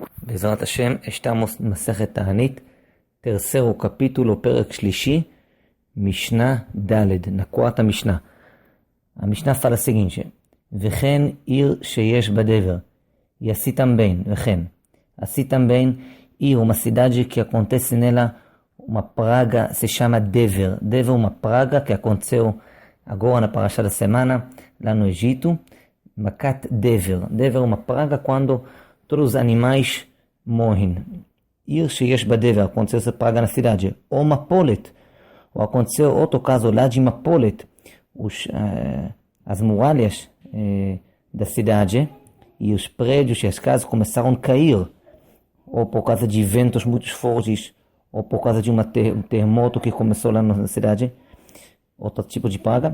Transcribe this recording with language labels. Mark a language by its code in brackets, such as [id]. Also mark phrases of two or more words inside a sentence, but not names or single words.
[he] בעזרת השם, estamos במסכת תענית, [pt] terceiro capítulo, [he] פרק שלישי, משנה ד', נקודת המשנה. [pt] המשנה fala o seguinte: [he] וכן עיר שיש בה דבר, [pt] e assim também, וכן. Assim também, ir uma cidade que acontece nela uma praga, se chama Dever. Dever é uma praga que aconteceu agora na parasha da semana, lá no Egito. [he] מכת דבר. [pt] Dever é uma praga quando todos os animais morrem. [he] עיר שיש בה דבר, [pt] aconteceu essa praga na cidade. Ou Mapolet, ou aconteceu outro caso lá de Mapolet. As muralhas da cidade e os prédios e as casas começaram a cair, ou por causa de ventos muito fortes, ou por causa de um terremoto que começou lá na cidade, outro tipo de praga.